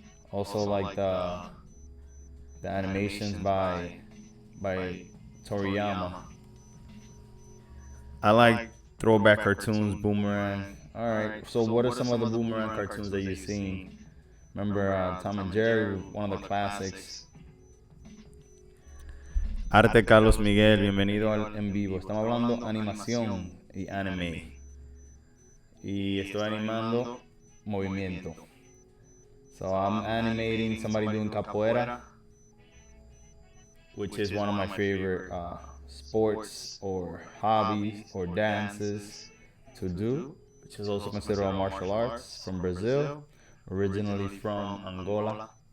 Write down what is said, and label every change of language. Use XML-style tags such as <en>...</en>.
<en>Also, like the animations by Toriyama. I like throwback cartoons, Boomerang. All right, so what are some of the Boomerang cartoons that you've seen? Remember Tom and Jerry, one of the classics.</en> <es>Arte Carlos Miguel, bienvenido al en vivo. Estamos hablando animación y anime. Y estoy animando movimiento.</es> <en>So I'm animating somebody doing capoeira, which is one of my favorite sports or hobbies or dances to do, which is also considered a martial arts, from Brazil, originally from Angola.</en>